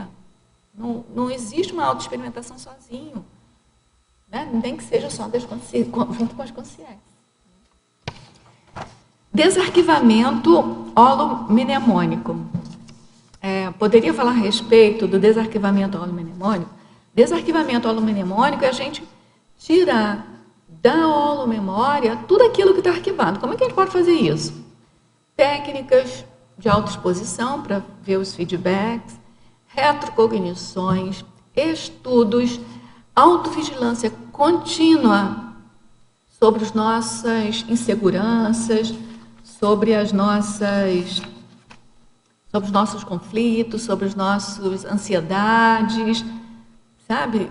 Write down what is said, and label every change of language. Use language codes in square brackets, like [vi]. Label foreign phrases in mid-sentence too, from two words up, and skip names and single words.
[pt] Não existe uma autoexperimentação sozinho. Né? Nem que seja só junto com as consciências. Desarquivamento holomnemônico. Poderia falar a respeito do desarquivamento holomnemônico? Desarquivamento holomnemônico é a gente tirar da holomemória tudo aquilo que está arquivado. Como é que a gente pode fazer isso? Técnicas de autoexposição para ver os feedbacks, retrocognições, estudos, autovigilância contínua sobre as nossas inseguranças, sobre os nossos conflitos, sobre as nossas ansiedades, sabe?